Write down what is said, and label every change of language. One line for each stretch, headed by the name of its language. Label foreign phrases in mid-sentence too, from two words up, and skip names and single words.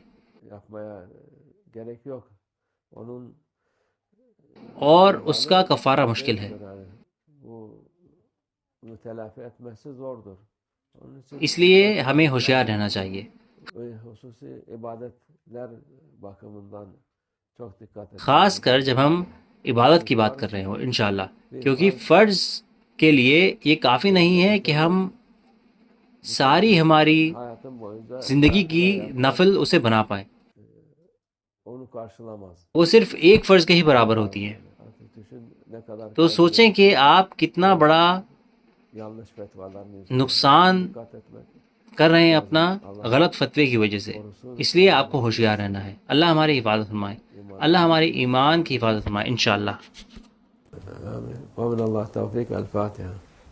Turkish: yapmaya gerek yok. Onun
Urdu: اور اس کا کفارہ مشکل ہے,
Turkish: yani bunu telafi etmesi zordur. Onun için
Urdu: اس لیے ہمیں ہوشیار رہنا چاہیے.
Turkish: hususi ibadetler bakımından çok dikkat edin.
Urdu: خاص کر جب ہم عبادت کی بات کر رہے ہوں انشاءاللہ, کیونکہ فرض کے لیے یہ کافی نہیں ہے کہ ہم ساری ہماری
Turkish: Hayatın boyunca
Urdu: زندگی کی نفل اسے بنا پائیں.
Turkish: onu karşılamaz.
Urdu: وہ صرف ایک فرض کے ہی برابر ہوتی ہے.
Turkish: Artık düşün ne kadar
Urdu: تو سوچیں کہ آپ کتنا بڑا
Turkish: yanlış fetvaların yüzünden
Urdu: نقصان
Turkish: dikkat etmek.
Urdu: کر رہے ہیں اپنا غلط فتوے کی وجہ سے. اس لیے آپ کو ہوشیار رہنا ہے. اللہ ہماری حفاظت فرمائے, اللہ ہمارے ایمان کی حفاظت فرمائے انشاءاللہ.
Arabic: آمين. ومن الله التوفيق. الفاتحة.